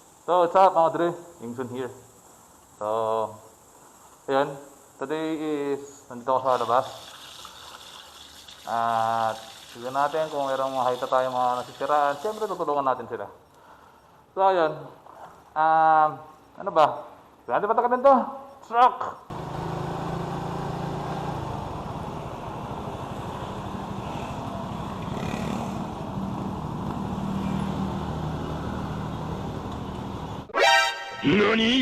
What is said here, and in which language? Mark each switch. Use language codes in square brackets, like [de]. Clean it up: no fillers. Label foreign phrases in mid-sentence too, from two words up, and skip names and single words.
[en] So, what's up [tl] mga dre? [en] Ingsun here. So, ayun. Today is, [tl] nandito ako sa labas. At, tignan natin kung mayroong makita tayo mga nasisiraan. Siyempre, tutulungan natin sila. So, ayun. Ano ba? Pwede ba tayo nito? Truck! NANI?!